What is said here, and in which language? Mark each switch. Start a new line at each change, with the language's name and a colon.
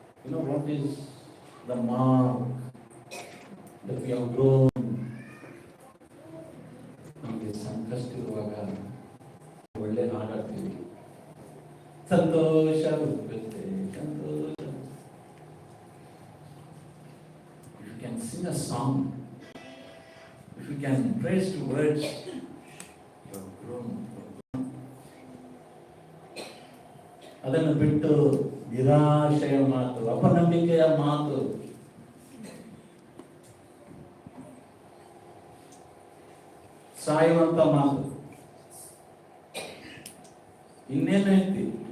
English: know what is the mark that we have grown?
Kannada: ನಮಗೆ ಸಂಕಷ್ಟ ಇರುವಾಗ ಒಳ್ಳೆ ಹಾಡಾಡ್ತೀವಿ, ಸಂತೋಷ ಬರುತ್ತೆ, ಸಂತೋಷ.
English: If you can sing a song, if you can praise the words, you have grown.
Kannada: ಅದನ್ನು ಬಿಟ್ಟು ನಿರಾಶೆಯ ಮಾತು, ಅಪನಂಬಿಕೆಯ ಮಾತು, ಸಾಯುವಂತ ಮಾತು, ಇನ್ನೇನು ಹೇಳ್ತಿ?